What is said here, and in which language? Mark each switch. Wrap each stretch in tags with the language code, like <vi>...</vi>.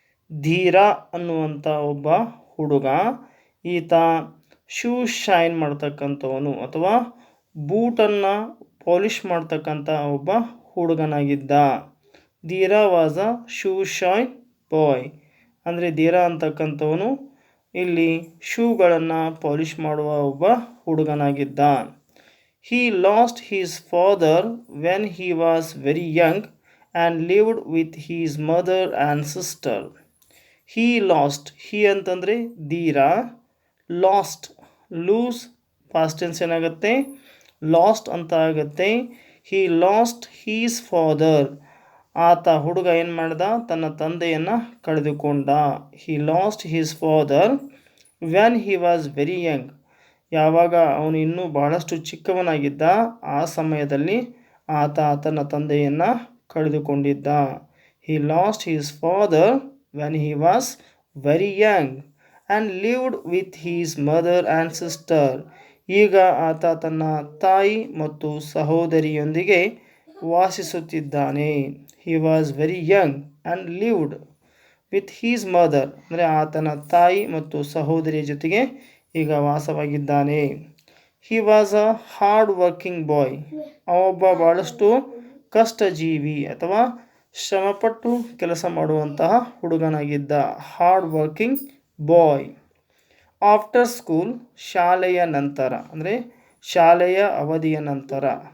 <kn>ಧೀರ ಅನ್ನುವಂಥ ಒಬ್ಬ ಹುಡುಗ, ಈತ ಶೂ ಶೈನ್ ಮಾಡ್ತಕ್ಕಂಥವನು ಅಥವಾ ಬೂಟನ್ನು ಪಾಲಿಷ್ ಮಾಡ್ತಕ್ಕಂಥ ಒಬ್ಬ ಹುಡುಗನಾಗಿದ್ದ. ಧೀರ</kn> <en>was a shoe shine boy</en> <kn>ಅಂದರೆ ಧೀರ ಅಂತಕ್ಕಂಥವನು ಇಲ್ಲಿ ಶೂಗಳನ್ನು ಪಾಲಿಷ್ ಮಾಡುವ ಒಬ್ಬ ಹುಡುಗನಾಗಿದ್ದ.</kn> <en>He lost his father when he was very young and lived with his mother and sister. He lost, he</en> <kn>ಅಂತಂದರೆ ಧೀರ,</kn> <en>lost lose past tense</en> <kn>ಏನಾಗುತ್ತೆ, ಲಾಸ್ಟ್ ಅಂತ ಆಗುತ್ತೆ.</kn> <en>He lost his father,</en> <kn>ಆತ ಹುಡುಗ ಏನು ಮಾಡ್ದ, ತನ್ನ ತಂದೆಯನ್ನು ಕಳೆದುಕೊಂಡ.</kn> <en>He lost his father when he was very young,</en> <kn>ಯಾವಾಗ ಅವನು ಇನ್ನೂ ಬಹಳಷ್ಟು ಚಿಕ್ಕವನಾಗಿದ್ದ ಆ ಸಮಯದಲ್ಲಿ ಆತ ತನ್ನ ತಂದೆಯನ್ನು ಕಳೆದುಕೊಂಡಿದ್ದ.</kn> <en>He lost his father when he was very young and lived with his mother and sister.</en> <kn>ಈಗ ಆತ ತನ್ನ ತಾಯಿ ಮತ್ತು ಸಹೋದರಿಯೊಂದಿಗೆ ವಾಸಿಸುತ್ತಿದ್ದಾನೆ.</kn> <en>He was very young and lived with his mother</en> <kn>ಅಂದರೆ ಆತನ ತಾಯಿ ಮತ್ತು ಸಹೋದರಿಯ ಜೊತೆಗೆ ಈಗ ವಾಸವಾಗಿದ್ದಾನೆ.</kn> <en>he was a hard working boy,</en> <kn>ಅವೊಬ್ಬ ಭಾಳಷ್ಟು ಕಷ್ಟಜೀವಿ ಅಥವಾ ಶ್ರಮಪಟ್ಟು ಕೆಲಸ ಮಾಡುವಂತಹ ಹುಡುಗನಾಗಿದ್ದ.</kn> <en>Hard working boy. After school,</en> <kn>ಶಾಲೆಯ ನಂತರ ಅಂದರೆ ಶಾಲೆಯ ಅವಧಿಯ ನಂತರ.</kn>